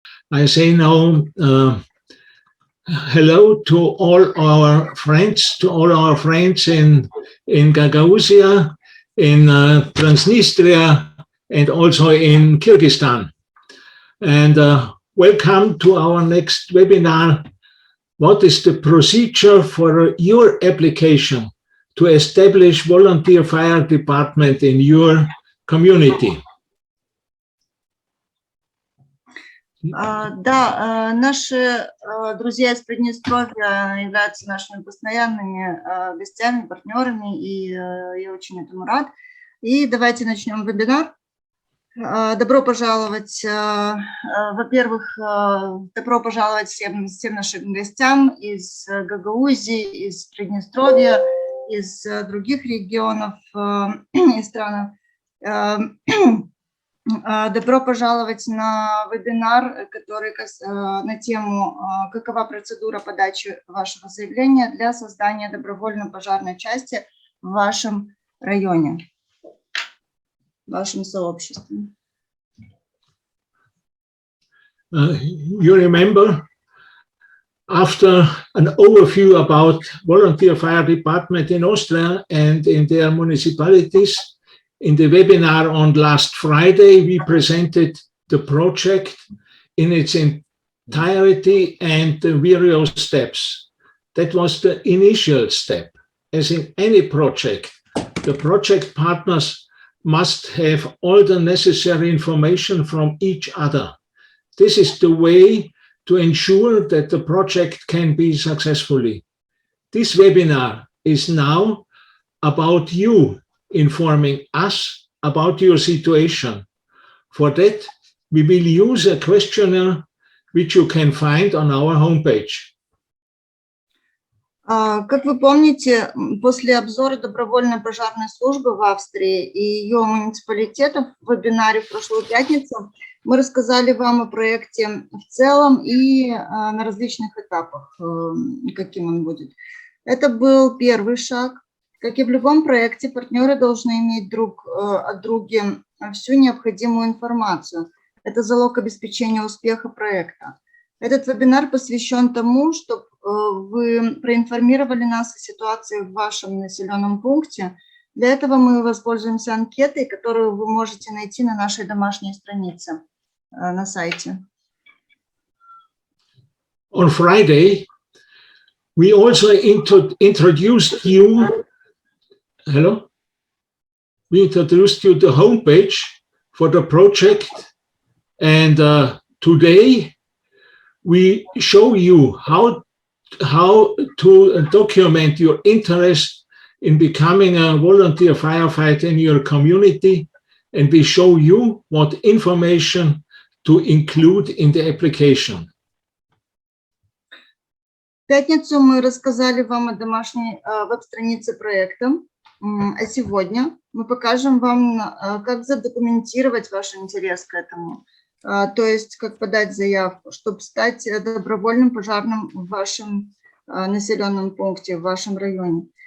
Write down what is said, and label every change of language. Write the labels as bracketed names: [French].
[English] I say now hello to all our friends, in Gagauzia, in Transnistria, and also in Kyrgyzstan. And welcome to our next webinar. What is the procedure for your application to establish volunteer fire department in your community? [Russian] Да, наши друзья из Приднестровья являются нашими постоянными гостями, партнерами, и я очень этому рад. И давайте начнем вебинар. Добро пожаловать, во-первых, добро пожаловать всем нашим гостям из Гагаузии, из Приднестровья, из других регионов и стран. Добро пожаловать на вебинар, который на тему «Какова процедура подачи вашего заявления для создания добровольной пожарной части в вашем районе, в вашем сообществе». [English] You remember, after an overview about volunteer fire department in Austria and in their municipalities, in the webinar on last Friday, we presented the project in its entirety and the various steps. That was the initial step. As in any project, the project partners must have all the necessary information from each other. This is the way to ensure that the project can be successfully. This webinar is now about you informing us about your situation. For that, we will use a questionnaire which you can find on our homepage. [Russian] Как вы помните, после обзора добровольной пожарной службы в Австрии и ее муниципалитетов в вебинаре в прошлую пятницу мы рассказали вам о проекте в целом и на различных этапах, каким он будет. Это был первый шаг. Как и в любом проекте, партнеры должны иметь друг от друга всю необходимую информацию. Это залог обеспечения успеха проекта. Этот вебинар посвящен тому, чтобы вы проинформировали нас о ситуации в вашем населенном пункте. Для этого мы воспользуемся анкетой, которую вы можете найти на нашей домашней странице на сайте. [English] On Friday, we also introduced you. Hello. We introduced you the homepage for the project, and today we show you how to document your interest in becoming a volunteer firefighter in your community, and we show you what information to include in the application. [Russian] В пятницу мы рассказали вам о домашней веб-странице проекта. А сегодня мы покажем вам, как задокументировать ваш интерес к этому, то есть как подать заявку, чтобы стать добровольным пожарным в вашем населенном пункте, в вашем районе.